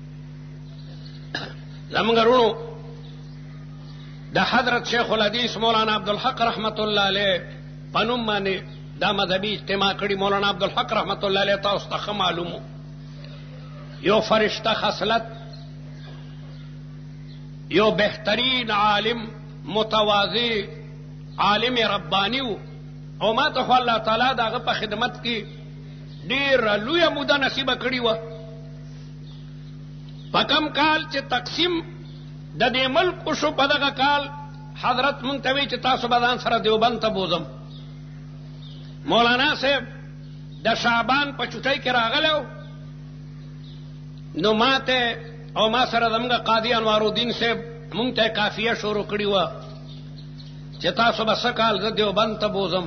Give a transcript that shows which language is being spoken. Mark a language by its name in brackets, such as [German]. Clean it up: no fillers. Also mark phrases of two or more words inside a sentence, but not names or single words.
[Pashto] زمونږ وروڼو د حضرت شیخ الحدیث مولانا عبدالحق [Arabic] رحمت الله علیه [Pashto] په نوم باندې دا مذهبي اجتماع کړي. مولانا عبدالحق [Arabic] رحمت الله علیه [Pashto] تاسو ته ښه معلوم و، یو فرشته خصلت، یو بهترین عالم، متواضع عالم ربانی و. او ما ته خو الله تعالی د هغه په خدمت کې ډېره لویه موده نصیبه کړې وه. په کم کال چې تقسیم د دې ملک وشو په دغه کال حضرت مونږ ته وایي چې تاسو به ځان سره دیوبند ته بوځم. مولانا صاحب د شعبان په چوټۍ کې راغلی و، نو ما ته او ما سره زموږ قاضي انوارالدین صاحب مونږ ته کافیه شروع کړې وه چې تاسو به څه کال زه دیوبند ته بوځم.